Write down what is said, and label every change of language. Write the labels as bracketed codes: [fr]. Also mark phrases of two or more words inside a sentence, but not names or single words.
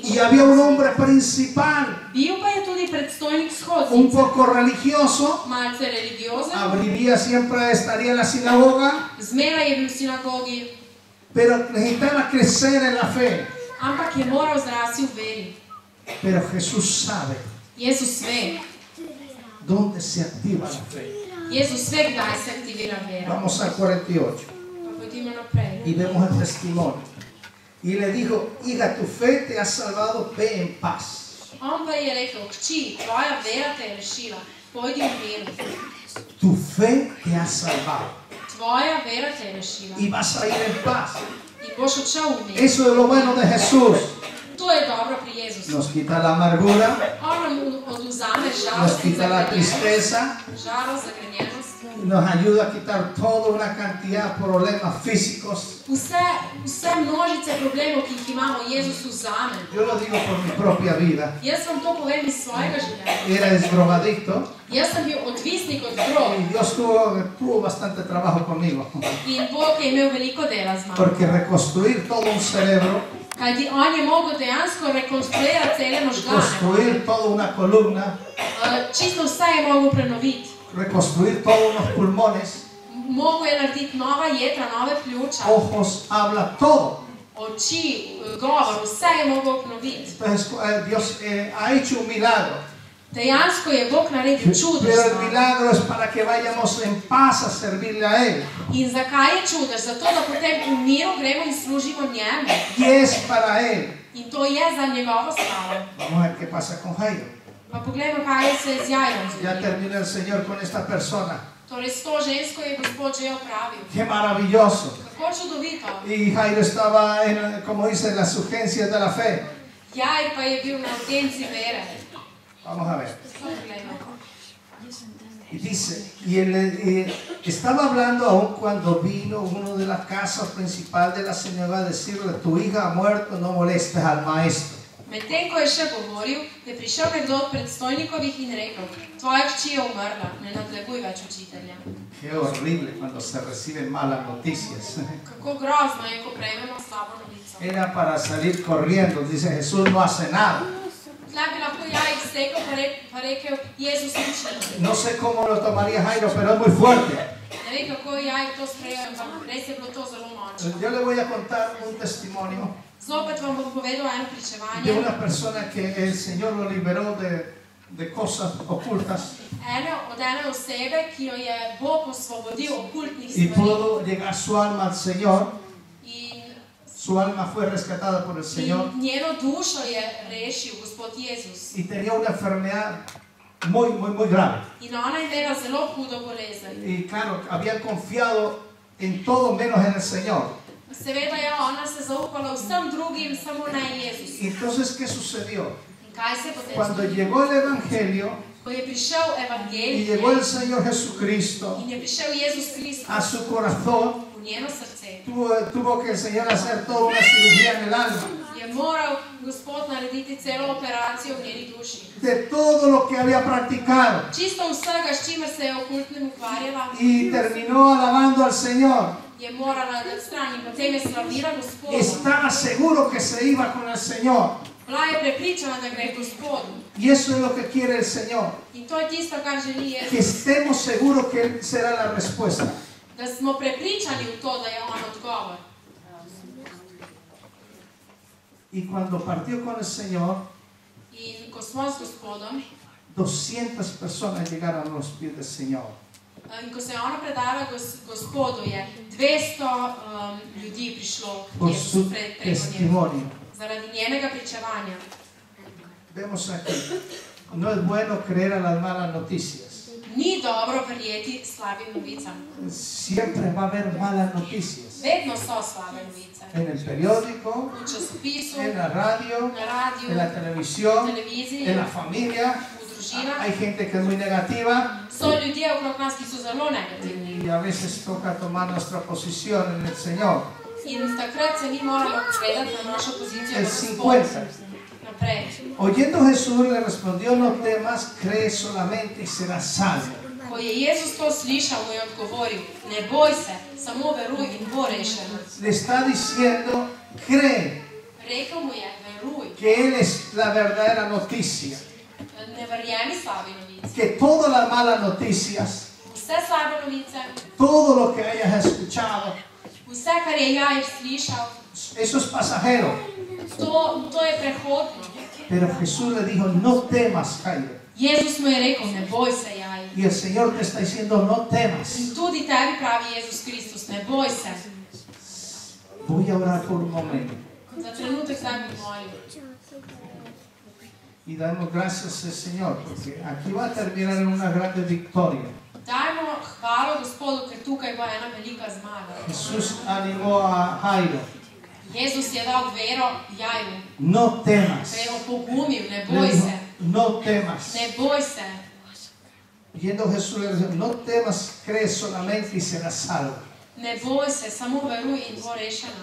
[es] Y había un hombre principal, [sl] Bil pa je tudi predstojnik un shodnice, [es] poco religioso, [sl] malce religiozen, [es] vivía siempre, estaría en la sinagoga, [sl] zmeraj je bil v sinagogi, [es] pero necesitaba crecer en la fe. [sl] ampak je moral zrasti v veri. [es] Pero Jesús sabe [sl] Jezus ve, [es] dónde se activa la fe. [sl] Jezus ve, kdaj se aktivira vera. [es] Vamos al 48 [sl] Pa pojdimo naprej. [es] y vemos el testimonio. Y le dijo, hija, tu fe te ha salvado, ve en paz. [sl] On pa je rekel, hči, tvoja vera te je rešila, pojdi v miru. [es] Tu fe te ha salvado [sl] Tvoja vera te je rešila [es] y vas a ir en paz. [sl] in boš odšel v miru. [es] Eso es lo bueno de Jesús. [sl] To je dobro pri Jezusu. [es] Nos quita la amargura, [sl] On nam odvzame [es] nos [sl] žalost in [es] quita la [sl] zagrenjenost, [es] tristeza, [sl] žalost, zagrenjenost. [es] nos ayuda a quitar toda una cantidad de problemas físicos. [sl] Vse množice problemov, ki jih imamo, Jezus vzame. [es] Yo lo digo por mi propia vida. [sl] Jaz vam to povem iz svojega življenja. [es] Era drogadicto [sl] Jaz sem bil odvisnik od drog [es] y Dios tuvo bastante trabajo conmigo. [sl] in Bog je imel veliko dela z mano. [es] Porque reconstruir todo un cerebro, [sl] Kajti on je mogel dejansko rekonstruirati cele možgane. [es] construir toda una columna, [sl] Čisto vse je mogel prenoviti. [es] reconstruir todos unos pulmones, [sl] Mogel je narediti nova jedra, nove pljuča, [es] ojos, habla todo. [sl] oči, govor, vse je mogel obnoviti. [es] Entonces Dios ha hecho un milagro. [sl] Dejansko je Bog naredil čudež. [es] Pero el [sl] z nami. [es] milagro es para que vayamos en paz a servirle a Él. [sl] In zakaj je čudež? Zato, da potem v miru gremo in služimo njemu. [es] Y es para Él. [sl] In to je za njegovo slavo. [es] Vamos a ver qué pasa con Jairo. [sl] Pa poglejmo, kaj se je z Jairom [es] Ya [sl] zgodilo. [es] terminó el Señor con esta persona. [sl] Torej, s to žensko je Gospod že opravil. [es] Qué maravilloso. [sl] Kako čudovito. [es] Y Jairo estaba, como dice, en las urgencias de la fe. [sl] Jair pa je bil na urgenci vere. [es] Vamos a ver. [sl] To poglejmo. [es] Y dice, y estaba hablando aún cuando vino uno de la casa principal de la señora a decirle, tu hija ha muerto, no molestes al maestro. [sl] Medtem ko je še govoril, je prišel nekdo od predstojnikovih in rekel, tvoja hči je umrla, ne nadleguj več učitelja. [es] Qué horrible cuando se reciben malas noticias. [sl] Kako grozno je, ko prejmemo slabo novico. [es] Era para salir corriendo, dice Jesús no hace nada. [sl] Tlej bi lahko Jair stekel pa rekel, Jezus nič ne naredi. [es] No sé cómo lo tomaría Jairo, pero es muy fuerte. [sl] Ne vem, kako je Jair to sprejel, ampak res je bilo to zelo močno. [es] Yo le voy a contar un testimonio. [sl] Zopet vam bom povedal eno [es] de [sl] pričevanje [es] una persona que el Señor lo liberó de cosas ocultas [sl] od ene osebe, ki jo je Bog osvobodil okultnih [es] y [sl] stvari. [es] pudo llegar su alma al Señor. [sl] In [es] Su alma fue rescatada por el Señor [sl] njeno dušo je rešil Gospod Jezus. [es] y tenía una enfermedad muy grave. [sl] In ona je imela zelo hudo bolezen. [es] Y claro, había confiado en todo menos en el Señor. [sl] Seveda je ona se zaupala vsem drugim, samo ne Jezus. [es] Y entonces, ¿qué sucedió? [sl] In kaj se je potem [es] Cuando [sl] zgodilo? [es] llegó el Evangelio [sl] Ko je prišel [es] y [sl] evangelij [es] llegó el Señor Jesucristo [sl] in je prišel Jezus [es] a [sl] Kristus [es] su corazón, [sl] v njeno srce, [es] tuvo que el Señor hacer toda una cirugía en el alma. [sl] je moral Gospod narediti celo operacijo v njeni duši. [es] De todo lo que había practicado. [sl] Čisto vsega, s čimer se je okultnim ukvarjala, [es] Y terminó alabando al Señor. [sl] je morala dati stran in potem je slavila Gospoda. [es] Estaba seguro que se iba con el Señor. [sl] Bila je prepričana, da gre k Gospodu. [es] Y eso es lo que quiere el Señor. [sl] In to je tisto, kar želi [es] Que [sl] Jezus. [es] estemos seguros que Él será la respuesta. [sl] Da smo prepričani v to, da je on odgovor. [es] Y cuando partió con el Señor, [sl] In ko smo s Gospodom, [es] 200 personas llegaron a los pies del Señor. [sl] in ko se je ona predala Gospodu, je 200 ljudi prišlo [es] Por [sl] k [es] su [sl] Jezusu preko nje. [es] testimonio. [sl] Zaradi njenega pričevanja. [es] Vemos aquí. No es bueno creer a las malas noticias. [sl] Ni dobro verjeti slabim novicam. [es] Siempre va a haber malas noticias. [sl] Vedno so slabe novice. [es] En el periódico, [sl] V časopisu, [es] en la radio, [sl] na radiju, [es] en la televisión, [sl] televiziji, [es] en la familia. [sl] v družinah. [es] Hay gente que es muy negativa [sl] So ljudje okrog nas, ki so zelo negativni. [es] y a veces toca tomar nuestra posición en el Señor. [sl] In takrat se mi moramo gledati na našo pozicijo [es] El [sl] v Gospodu. [es] 50. [sl] Naprej. [es] Oyendo Jesús le respondió, no temas, cree solamente y serás salvo. [sl] Ko je Jezus to slišal, mu je odgovoril, ne boj se, samo veruj in bo rešen. [es] Le está diciendo, cree [sl] Rekel mu je, veruj, [es] que Él es la verdadera noticia. [sl] ne verjemi slabi novici. [es] Que todas las malas noticias, [sl] Vse slabe novice, [es] todo lo que hayas escuchado, [sl] vse, kar je Jair slišal, [es] eso es pasajero. [sl] to je prehodno. [es] Pero Jesús le dijo, no temas, Jairo. [sl] Jezus mu je rekel, ne boj se, Jair. [es] Y el Señor te está diciendo, no temas. [sl] In tudi tebi pravi Jezus Kristus, ne boj se. [es] Voy a orar por un momento. [sl] Za trenutek zdaj bom molil. [es] Y damos gracias al Señor, porque aquí va a terminar en una grande victoria. [sl] Dajmo hvalo Gospodu, ker tukaj bo ena velika zmaga. [es] Jesús animó a Jairo, [sl] Jezus je dal vero Jairu, [es] no temas. [sl] se je opogumil, ne [es] Le [sl] boj [es] dijo, [sl] se, [es] no temas. [sl] ne boj se. [es] Yendo Jesús le dijo, no temas, cree solamente y serás salvo. [sl] Ne boj se, samo veruj in bo rešena.